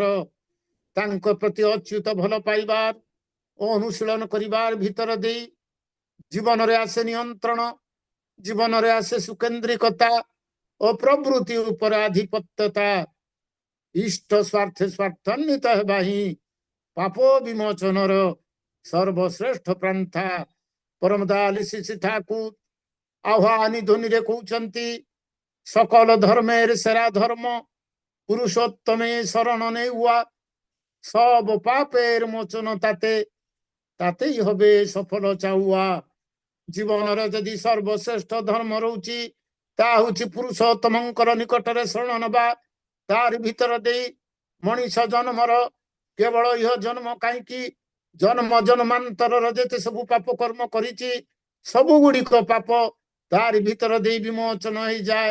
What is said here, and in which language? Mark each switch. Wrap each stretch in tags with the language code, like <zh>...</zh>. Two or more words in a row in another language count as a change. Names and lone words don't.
<or>ତାଙ୍କ ପ୍ରତି ଅଚ୍ୟୁତ ଭଲ ପାଇବାର ଓ ଅନୁଶୀଳନ କରିବାର ଭିତର ଦେଇ ଜୀବନରେ ଆସେ ନିୟନ୍ତ୍ରଣ, ଜୀବନରେ ଆସେ ସୁକେନ୍ଦ୍ରିକତା, ଓ ପ୍ରବୃତ୍ତି ଉପରେ ଆଧିପତ୍ୟତା ଇଷ୍ଟ ସ୍ୱାର୍ଥେ ସ୍ୱାର୍ଥାନ୍ୱିତ ହେବା ହିଁ ପାପ ବିମୋଚନର ସର୍ବଶ୍ରେଷ୍ଠ ପନ୍ଥା। ପରମ ଦୟାଳୁ ଶ୍ରୀ ଠାକୁର ଆହ୍ୱାନୀ ଧ୍ୱନିରେ କହୁଛନ୍ତି,</or> <bn>সকল ধর্মের সেরা ধর্ম পুরুষোত্তমে শরণ নেওয়া, সব পাপের মোচন তাতেই হবে সফল চাওয়া।</bn> <or>জীবনର ଯଦି ସର୍ବଶ୍ରେଷ୍ଠ ଧର୍ମ ରହୁଛି ତାହା ହେଉଛି ପୁରୁଷୋତ୍ତମଙ୍କର ନିକଟରେ ଶରଣ ନେବା। ତାରି ଭିତର ଦେଇ ମଣିଷ ଜନ୍ମର କେବଳ ଇହ ଜନ୍ମ କାହିଁକି, ଜନ୍ମ ଜନ୍ମାନ୍ତରର ଯେତେ ସବୁ ପାପ କର୍ମ କରିଛି ସବୁ ଗୁଡ଼ିକ ପାପ ତାରି ଭିତର ଦେଇ ବିମୋଚନ ହେଇଯାଏ।</or>